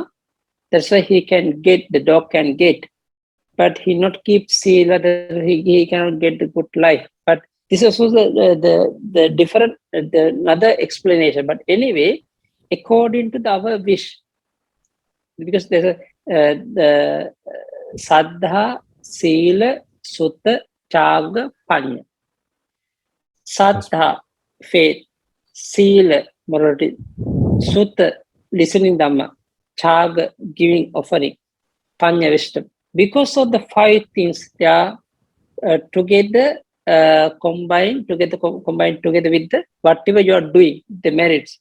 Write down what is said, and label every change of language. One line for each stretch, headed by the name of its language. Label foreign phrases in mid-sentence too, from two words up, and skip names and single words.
English: That's why he can get the dog can get, but he not keep seal whether he cannot get the good life. But this is also the different the another explanation. But anyway, according to our wish, because there's a the
Pali: saddha, sila, sutta, chaga, panya.
English: Yes. Saddha, faith, sila, morality, sutta, listening dhamma, chaga, giving offering, panya, wisdom. Because of the five things, they are together combined together with the whatever you are doing, the merits.